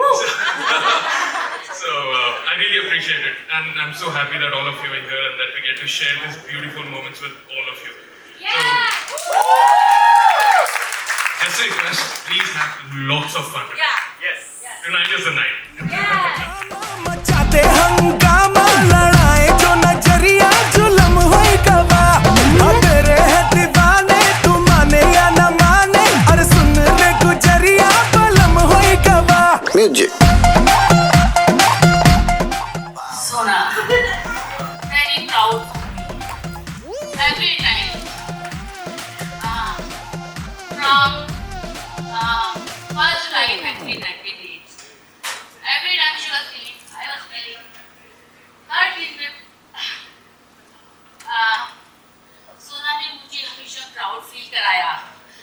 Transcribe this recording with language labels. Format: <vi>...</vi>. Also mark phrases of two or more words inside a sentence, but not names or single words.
<en>So I really appreciate it. And I'm so happy that all of you are here and that we get to share these beautiful moments with all of you. So, just a request, please have lots of fun. Yes. Tonight is the night.</en> <hi>मचाते हंगामा लड़ाए जो नजरिया जुलम होई गवा तेरे है दीवाने तू माने या न माने और सुन ले गुजरिया बलम होई गवा म्यूजिक</hi> <en>Sona, very proud every time. From 1st July 1998. Every time she was feeling, I was feeling.</en> <hi>हर दिन में सोना ने मुझे हमेशा</hi> <en>proud feel</en> <hi>कराया</hi>